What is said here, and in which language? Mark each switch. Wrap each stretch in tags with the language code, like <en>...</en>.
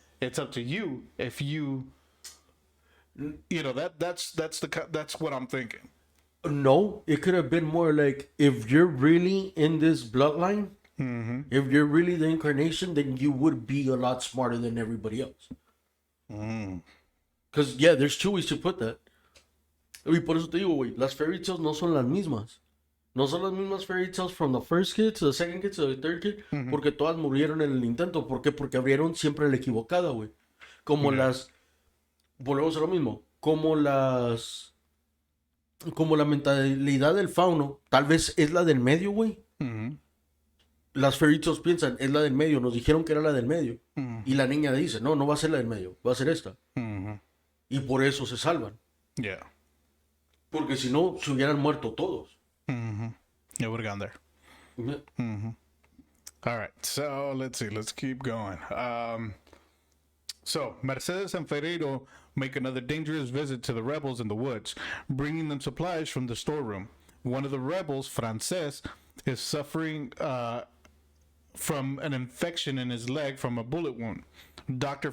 <en>It's up to you if you know that's what I'm thinking. No, it could have been more like if you're really in this bloodline, if you're really the incarnation, then you would be a lot smarter than everybody else. Because, yeah, there's two ways to put that.</en> <es>Y por eso te digo, güey, las fairy tales no son las mismas. No son las mismas fairy tales</es> <en>from the first kid to the second kid to the third kid,</en> <es>porque todas murieron en el intento. ¿Por qué? Porque abrieron siempre la equivocada, güey. Como las... Volvemos a lo mismo. Como la mentalidad del fauno, tal vez es la del medio, güey. Las fairy tales piensan, es la del medio, nos dijeron que era la del medio. Y la niña dice, no, no va a ser la del medio, va a ser esta. Y por eso se salvan.</es> <en>Yeah.</en> <es>Porque si no, se hubieran muerto todos.</es> <en>It would have gone there. All right, so let's see. Let's keep going. So Mercedes and Ferreiro make another dangerous visit to the rebels in the woods, bringing them supplies from the storeroom. One of the rebels, Frances, is suffering from an infection in his leg from a bullet wound. Dr.</en>